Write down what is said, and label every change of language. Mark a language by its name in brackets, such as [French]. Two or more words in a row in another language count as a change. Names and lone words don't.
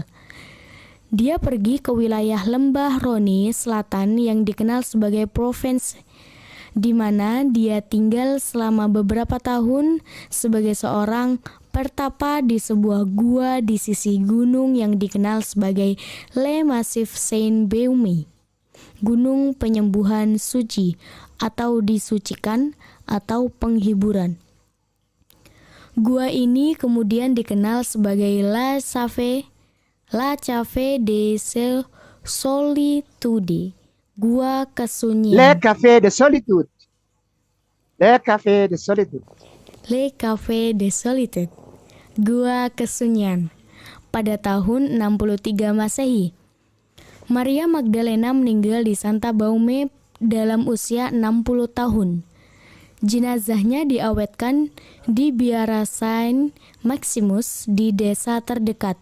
[Indonesian] Dia pergi ke wilayah lembah Rhône Selatan yang dikenal sebagai Provence, di mana dia tinggal selama beberapa tahun sebagai seorang pertapa di sebuah gua di sisi gunung yang dikenal sebagai Le Massif Saint-Beume, Gunung Penyembuhan Suci atau disucikan atau penghiburan. Gua ini kemudian dikenal sebagai La Cave de Solitude, Gua Kesunyian. Le Café de Solitude. Le Café de Solitude. Le Café de Solitude, Gua Kesunyian. Pada tahun 63 Masehi, Maria Magdalena meninggal di Santa Baume dalam usia 60 tahun. Jenazahnya diawetkan di Biara Saint Maximus di desa terdekat.